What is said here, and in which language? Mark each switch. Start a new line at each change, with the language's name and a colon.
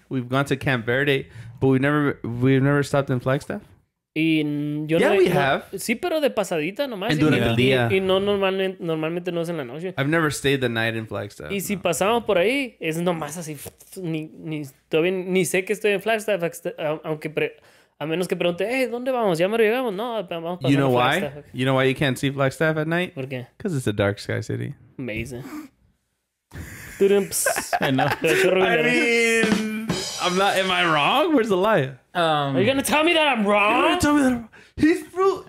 English: We've gone to Camp Verde, but we've never stopped in Flagstaff.
Spanish: Y yo
English: we have.
Spanish: Sí, pero de pasadita nomás. Durante el día. Y no normalmente no es en la noche.
English: I've never stayed the night in Flagstaff.
Spanish: Y si pasamos por ahí, es nomás así. Todavía ni sé que estoy en Flagstaff, aunque a menos que pregunte, hey, ¿dónde vamos? ¿Ya me llegamos? No, vamos pasando.
English: You know why? Flagstaff. You know why you can't see Flagstaff at night?
Spanish: ¿Por qué?
English: Because it's a dark sky city. Amazing. I know. I mean, I'm not. Am I wrong? Where's the lie? Are you gonna tell me that I'm wrong? Tell me that he's through.